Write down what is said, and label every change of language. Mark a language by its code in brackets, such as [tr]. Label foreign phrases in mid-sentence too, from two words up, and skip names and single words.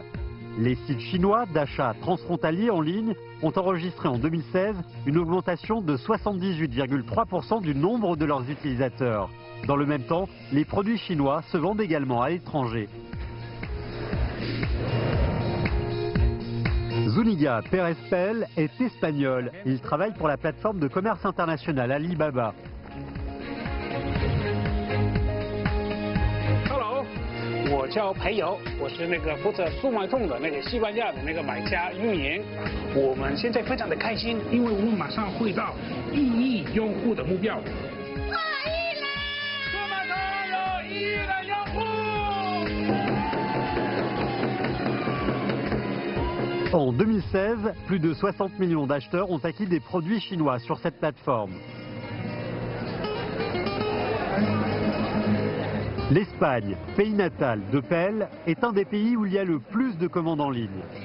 [fr] Les sites chinois d'achat transfrontalier en ligne ont enregistré en 2016 une augmentation de 78,3% du nombre de leurs utilisateurs. Dans le même temps, les produits chinois se vendent également à l'étranger. Zúñiga Pérez-Pel est espagnol. Il travaille pour la plateforme de commerce international Alibaba. [zh] Hello， 我叫裴友，我是那个负责速卖通的那个西班牙的那个买家运营。我们现在非常的开心，因为我们马上会到1亿用户的目标。速卖通有1亿的用户。 [fr] En 2016, plus de 60 millions d'acheteurs ont acquis des produits chinois sur cette plateforme. L'Espagne, pays natal de Pel, est un des pays où il y a le plus de commandes en ligne.